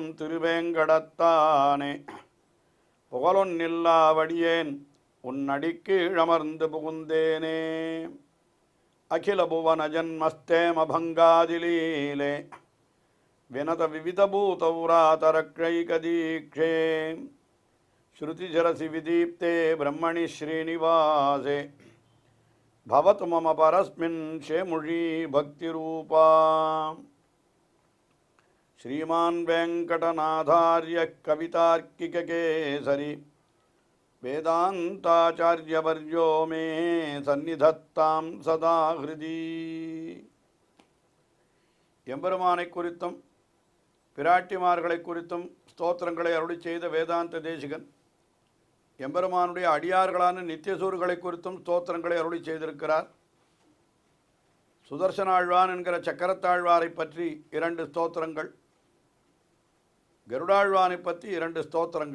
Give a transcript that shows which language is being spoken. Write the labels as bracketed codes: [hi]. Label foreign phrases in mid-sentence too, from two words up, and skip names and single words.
[ta] திருவேங்கடத்தானே புகழொன்னில்லா வடியேன் உன்னடிக்கு இழமர்ந்து புகுந்தேனே [sa] अखिल भुवन जन्मस्थेम भङ्गादिलीले विनत विविधभूतव्रातरक्षैकदीक्षे श्रुतिशिरसि विदीप्ते ब्रह्मणि श्रीनिवासे भवतु मम परस्मिन् शेमुषी भक्तिरूपा श्रीमान् वेङ्कटनाथार्य कवितार्किककेसरी वेदान्ताचार्यवर्यो मे सन्निधत्तां सदा हृदि [ta] எம்பெருமானை குறித்தும் பிராட்டிமார்களை குறித்தும் ஸ்தோத்திரங்களை அருளி செய்த வேதாந்த தேசிகன் எம்பெருமானுடைய அடியார்களான நித்தியசூர்களை குறித்தும் ஸ்தோத்திரங்களை அருளி செய்திருக்கிறார். சுதர்சனாழ்வான் என்கிற சக்கரத்தாழ்வாரை பற்றி 2 ஸ்தோத்திரங்கள், கருடாழ்வானை பற்றி 2 ஸ்தோத்திரங்கள்.